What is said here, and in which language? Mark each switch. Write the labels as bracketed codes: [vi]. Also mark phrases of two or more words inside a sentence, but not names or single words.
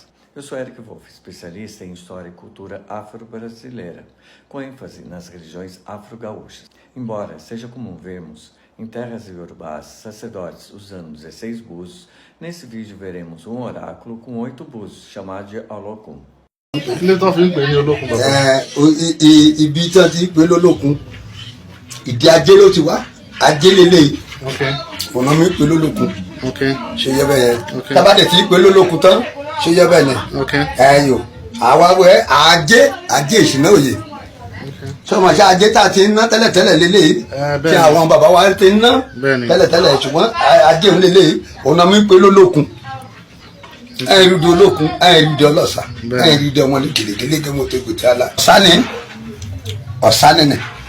[pt] Eu sou Eric Wolff, especialista em história e cultura afro-brasileira, com ênfase nas religiões afro-gaúchas. Embora seja comum vermos em terras iorubás sacerdotes usando 16 búzios, nesse vídeo veremos um oráculo com 8 búzios, chamado de Olokun. [yo] Ilé tó fi ń pè ní olókun bàbá. Ibi tí wọ́n ti ń pè lólókun ìdí ajé ló ti wá ajé lélẹ́yìí ọ̀nà mi pè lólókun ṣe yẹ bẹ́ẹ̀ tábàdẹ̀ tí pè lólókun tán ṣe yẹ bẹ́ẹ̀ ni ẹ̀yọ àwa wẹ̀ ajé ìṣúná òye sọmọ ṣe ajé tá a ti ń ná tẹ́lẹ̀tẹ́lẹ̀ lélẹ́yìí tí àwọn bàbá wa ti ń ná tẹ́lẹ̀tẹ́lẹ̀ ṣùgbọ́n ajé òun lélẹ́yìí ọ̀nà mi pè lólókun ẹ̀rùdì olókun ẹ̀rùdì ọlọ́sà ẹ̀rùdì ọmọ ní gèlègèlè mo tó gbèsè àlà ọ̀sánì ni.